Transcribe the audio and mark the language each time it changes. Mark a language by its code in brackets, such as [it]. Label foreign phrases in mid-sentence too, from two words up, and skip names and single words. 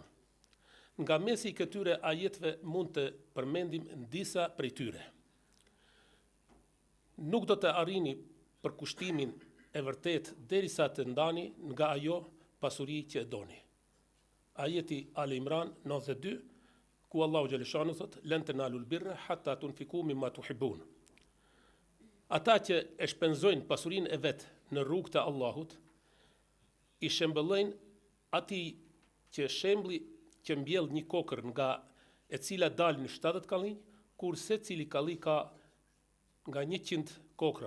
[sq] Nga mesi I këtyre ajeteve mund të përmendim disa prej tyre. Nuk do të arrini përkushtimin e vërtet derisa të ndani nga ajo pasuri që e doni. Ajeti Al Imran 92, ku Allahu xhaleshanu thot, [ar] "لن تنالوا البر حتى تنفقوا مما تحبون." [sq] Ata që e shpenzojnë pasurinë e vet në rrugë të Allahut, I shembëllojnë atij që shembli që mbjell një kokër nga e cila dalin 70 kallinj, kur secili kalli ka nga 100 kokra.